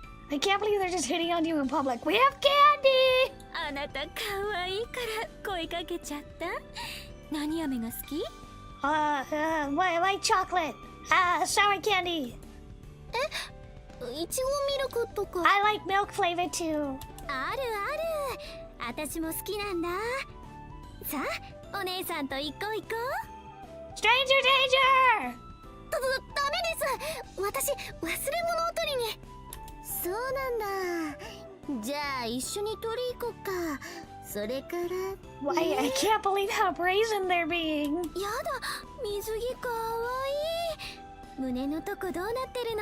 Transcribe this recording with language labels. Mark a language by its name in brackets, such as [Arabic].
[English] I can't believe they're just hitting on you in public. We have candy! [Japanese] あなた可愛いから声かけちゃった何飴が好き [English] White chocolate. Sour candy. [Japanese] いちごミルクとか。 [English] I like milk flavor too. [Japanese] あるある私も好きなんださあお姉さんと行こう行こ [English] Stranger danger! [Japanese] ダメです。私、忘れ物を取りに。そうなんだ。じゃあ、一緒に取り行こっか。それから。 [English] Why, I can't believe how brazen they're being. [Japanese] うやだ水着かわいい胸のとこどうなってるの